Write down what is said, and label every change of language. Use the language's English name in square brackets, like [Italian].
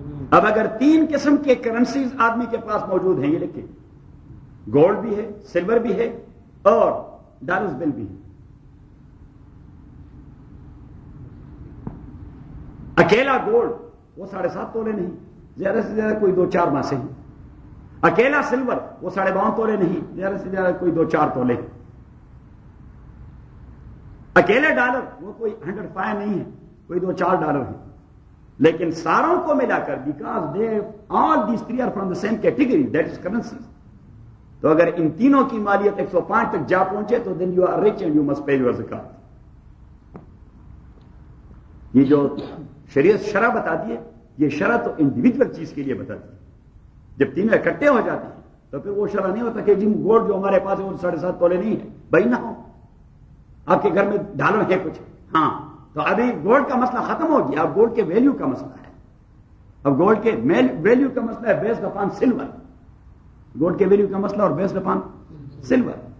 [Urdu] اب اگر تین قسم کے کرنسیز آدمی کے پاس موجود ہیں، یہ لکھیں، گولڈ بھی ہے، سلور بھی ہے، اور ڈالرز بل بھی ہے، اکیلا گولڈ وہ 7.5 تولے نہیں، زیادہ سے زیادہ کوئی 2-4 ماسے ہیں، اکیلا سلور وہ 52.5 تولے نہیں، زیادہ سے زیادہ کوئی 2-4 تولے، اکیلے ڈالر وہ کوئی 105 نہیں ہے، کوئی 2-4 ڈالر ہیں. لیکن ساروں کو ملا کر، [English] because they all these three are from the same category, that is currency, [Urdu] تو اگر ان تینوں کی مالیت 105 تک جا پہنچے تو [English] Then you are rich and you must pay your زکات. [Urdu] یہ جو شریعت شرح بتاتی ہے، یہ شرح تو انڈیویجل چیز کے لیے بتاتی ہے. جب تینوں اکٹھے ہو جاتے ہیں تو پھر وہ شرح نہیں ہوتا کہ جن گولڈ جو ہمارے پاس ہے وہ 7.5 تولے نہیں ہے. بھائی نہ ہو، آپ کے گھر میں ڈالر ہے کچھ، ہاں تو ابھی گولڈ کا مسئلہ ختم ہو گیا، اب گولڈ کے ویلیو کا مسئلہ ہے، اب گولڈ کے ویلیو کا مسئلہ ہے [English] based upon silver, [Urdu] گولڈ کے ویلیو کا مسئلہ اور بیسڈ اپان سلور.